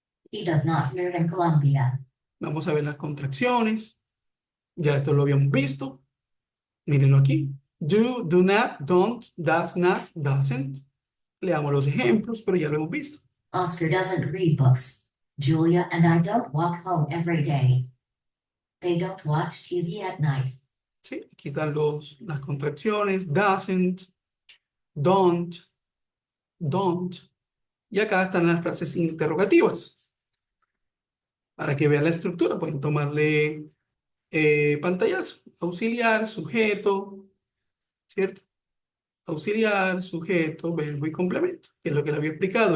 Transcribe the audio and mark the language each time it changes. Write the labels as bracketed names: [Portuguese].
[English] He does not live in Colombia. [Spanish] vamos a ver las contracciones. Ya esto lo habíamos visto. Mírenlo aquí. [English] Do, do not, don't, does not, doesn't. [Spanish] Leamos los ejemplos, pero ya lo hemos visto. [English] Oscar doesn't read books. Julia and I don't walk home every day. They don't watch TV at night. [Spanish] ¿Sí? Aquí están las contracciones. Doesn't, don't, don't. Y acá están las frases interrogativas. Para que vean la estructura, pueden tomarle pantallazo. Auxiliar, sujeto, ¿cierto? Auxiliar, sujeto, verbo y complemento, que es lo que le había explicado.